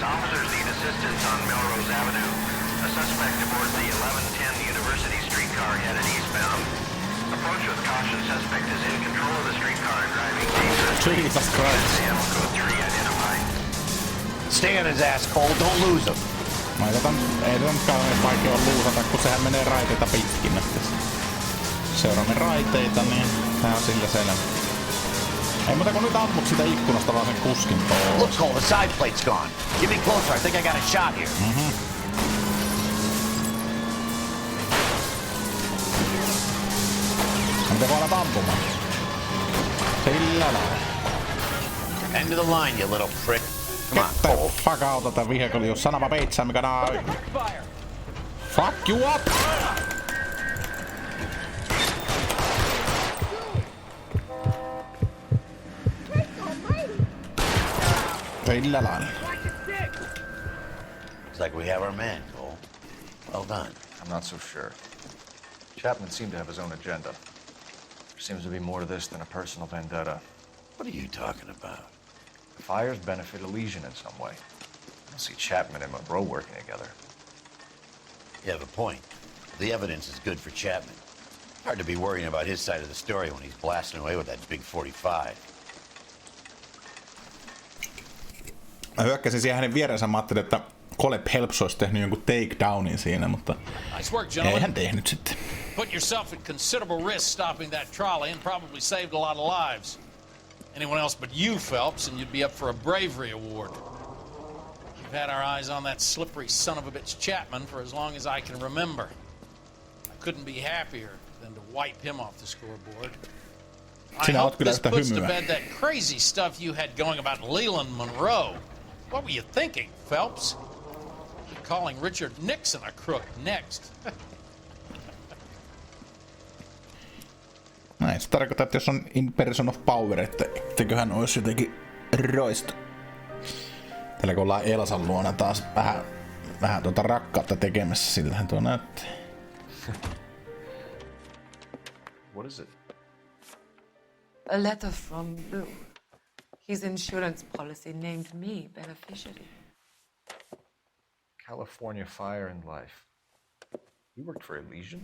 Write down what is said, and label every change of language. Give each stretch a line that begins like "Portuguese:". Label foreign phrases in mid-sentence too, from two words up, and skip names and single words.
English: Officers need assistance on Melrose Avenue. A suspect aboard the 1110 University streetcar headed eastbound. Approach with caution. Suspect is in control of the streetcar and driving dangerously. Jesus Christ. Code 3 identified. Stay on his ass, Cole. Don't lose him.
Finnish: Ei tätä nyt kauhean vaikea on luusata, kun sehän menee raiteita pitkin. Seuraamme raiteita, niin tää on sillä selvä. Ei muuta kun nyt ammut sitä ikkunasta vaan sen kuskin pois.
English: Look, Cole, the side plate's gone. Get me closer. I think I got a shot here.
Finnish: Mitä voi olla ampumaan? Sillä lailla.
English: End of the line, you little prick. Get the fuck out of the vehicle, you son of a bitch, I'm gonna fuck you up!
Finnish: Sillä lailla.
English: Looks like we have our man, Cole. Well done. I'm not so sure. Chapman seemed to have his own agenda. There seems to be more to this than a personal vendetta. What are you talking about? The fires benefit Elysian in some way. I don't see Chapman and Monroe working together. You have a point. The evidence is good for Chapman. Hard to be worrying about his side of the story when he's blasting away with that big 45.
Finnish: Mä hyökkäsin siihen hänen vierensä, mä ajattelin, että Cole Phelps olisi tehnyt jonkun takedownin siinä, mutta
English: Nice work,
Finnish: ei
English: gentlemen.
Finnish: hän tehnyt sitten.
English: Put yourself at considerable risk stopping that trolley and probably saved a lot of lives. Anyone else but you, Phelps, and you'd be up for a bravery award. We've had our eyes on that slippery son of a bitch Chapman for as long as I can remember. I couldn't be happier than to wipe him off the scoreboard. I
Finnish: Sinä oot
English: hope
Finnish: kyllä
English: this
Finnish: yhtä
English: puts to
Finnish: hymyä.
English: bed that crazy stuff you had going about Leland Monroe. What were you thinking, Phelps? You're calling Richard Nixon a crook next.
Finnish: Näin se tarkoittaa, että jos on
English: in person of power,
Finnish: että etteköhän olisi jotenkin roista. Tällä kun ollaan Elsan luona taas vähän tuota rakkautta tekemässä, siltähän tuo näyttää.
English: What is it? A letter from Blue. His insurance policy named me beneficiary. California Fire and Life. You worked for Elysian?